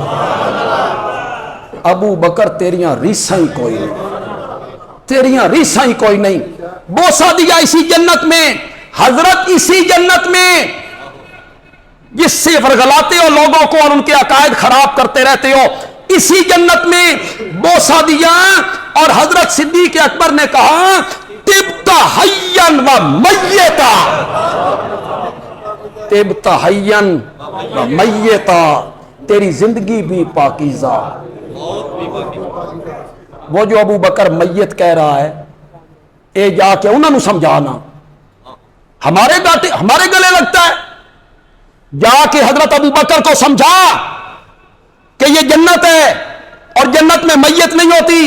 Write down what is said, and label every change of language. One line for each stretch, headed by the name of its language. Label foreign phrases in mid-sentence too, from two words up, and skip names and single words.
Punjabi: ابو بکر تیریاں ریساں ہی کوئی نہیں، تیریاں ریساں ہی کوئی نہیں۔
Urdu: بوسہ دیا اسی جنت میں، حضرت اسی جنت میں جس سے ورگلاتے ہو لوگوں کو اور ان کے عقائد خراب کرتے رہتے ہو، اسی جنت میں بوسہ دیا۔ اور حضرت صدیق اکبر نے کہا
Arabic: طبت حیا و میتا، طبت حیا و میتا،
Urdu: تیری زندگی بھی پاکیزہ۔ وہ جو ابو بکر میت کہہ رہا ہے، اے جا کے انہوں نے سمجھانا، ہمارے گلے لگتا ہے، جا کے حضرت ابو بکر کو سمجھا کہ یہ جنت ہے اور جنت میں میت نہیں ہوتی۔